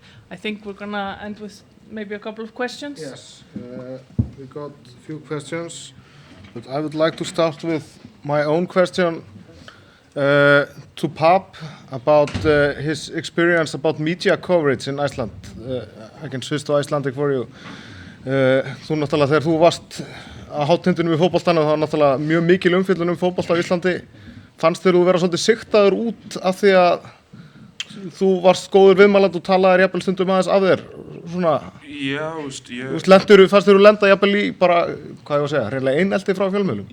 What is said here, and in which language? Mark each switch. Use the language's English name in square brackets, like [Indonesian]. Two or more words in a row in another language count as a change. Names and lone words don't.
[English] I think we're gonna end with maybe a couple of questions. Yes, we got a few questions, but I would like to start with my own question to Pap about his experience about media coverage in Iceland. I can switch to Icelandic for you. [Icelandic] Þú náttúrulega þegar þú varst á hátindunum í fótboltanum, það var náttúrulega mjög mikil umfjöllun fótbolta á Íslandi. Fannst þér þú vera svolítið sigtaður út af því að þú varst góður viðmæland og talaðir jafnvel stundum aðeins af þér? Svona, Já, fannst þér þú lenda jafnvel í bara, hvað ég var að segja, reynilega einelti frá fjölmiðlum?